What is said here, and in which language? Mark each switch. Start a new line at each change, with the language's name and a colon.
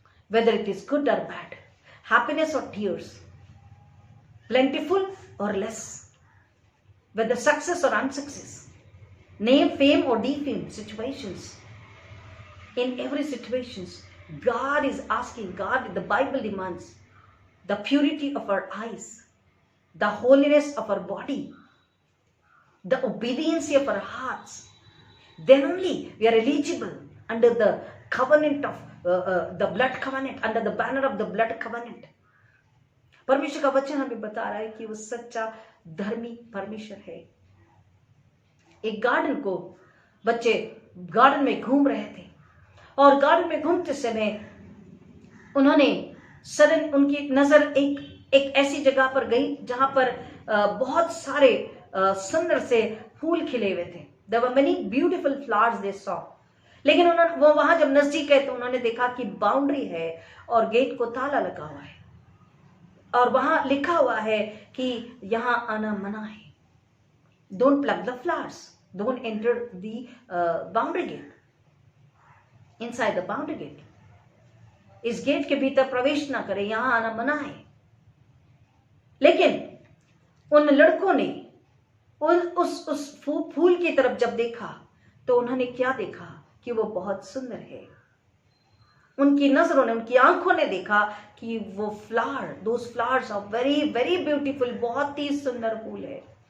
English: whether it is good or bad, happiness or tears, plentiful or less, whether success or unsuccess, name, fame or defame situations, in every situations, God is asking, the Bible demands the purity of our eyes, the holiness of our body, the obedience of our hearts. Then only we are eligible under the covenant of the blood covenant, under the banner of the blood covenant.
Hindi: परमेश्वर का वचन हमें बता रहा है कि वो सच्चा धर्मी परमेश्वर है। एक गार्डन को बच्चे गार्डन में घूम रहे थे, और गार्डन में घूमते समय उन्होंने सडन उनकी नजर एक ऐसी जगह पर गई जहां पर बहुत सारे सुंदर से फूल खिले हुए थे।
English: There were many beautiful flowers they saw.
Hindi: लेकिन वो वहां जब नजदीक गए तो उन्होंने देखा कि बाउंड्री है और गेट को ताला लगा हुआ है, और वहां लिखा हुआ है कि यहां आना मना है।
English: Don't pluck the flowers. Don't enter the boundary gate. Inside the boundary gate.
Hindi: इस गेट के भीतर प्रवेश ना करें, यहां आना मना है। लेकिन उन लड़कों ने उस फूल की तरफ जब देखा तो उन्होंने क्या देखा कि वो बहुत सुंदर है। उनकी नजरों ने, उनकी आंखों ने देखा कि वो flower,
English: those flowers are very very beautiful,
Hindi: बहुत ही सुंदर फूल है।